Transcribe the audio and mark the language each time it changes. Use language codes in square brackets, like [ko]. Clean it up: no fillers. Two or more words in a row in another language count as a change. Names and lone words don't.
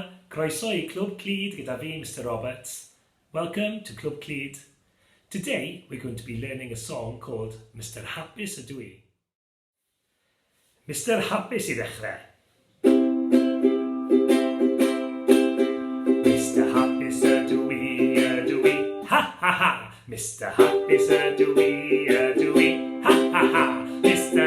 [cy] Croeso I Clwb Clyd gyda fi, Mr. Roberts. [en] Welcome to Clwb Clyd. Today we're going to be learning a song called Mr. [cy] Hapus ydw I. Mr. Hapus I ddechrau. Mr. Hapus ydw I, ha ha ha. Mr. Hapus ydw I, ha ha ha. Mr.